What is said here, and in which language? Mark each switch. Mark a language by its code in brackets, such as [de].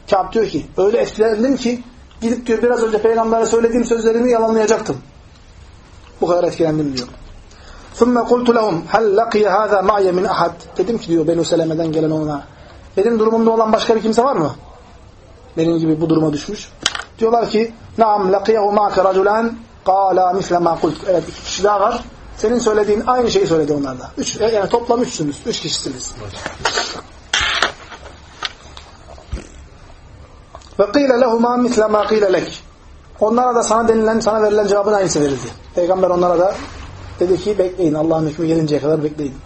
[tr] Kâb diyor ki, öyle etkilendim ki gidip diyor biraz önce peygambere söylediğim sözlerimi yalanlayacaktım. Bu kadar etkilendim diyor. [ar] ثُمَّ قُلْتُ لَهُمْ هَلْ لَقِيَ هَذَا مَعْيَ مِنْ أَحَدْ. [tr] Dedim ki diyor, Benu Seleme'den gelen ona, benim durumumda olan başka bir kimse var mı? Benim gibi bu duruma düşmüş. Diyorlar ki, [ar] نَعَمْ لَقِيَهُ مَعْكَ رَجُلًا قَالَا مِثْلَ مَا قُلْتُ. [tr] Evet, iki kişi daha var. Senin söylediğin aynı şeyi söyledi onlar da. Üç, yani toplam üçsünüz. Üç kişisiniz. [ar] وَقِيلَ لَهُمَا مِثْلَ مَا قِيلَ لَكِ. [tr] Onlara da sana denilen, sana verilen cevabın aynısı verildi. Peygamber onlara da dedi ki, bekleyin, Allah'ın hükmü gelinceye kadar bekleyin.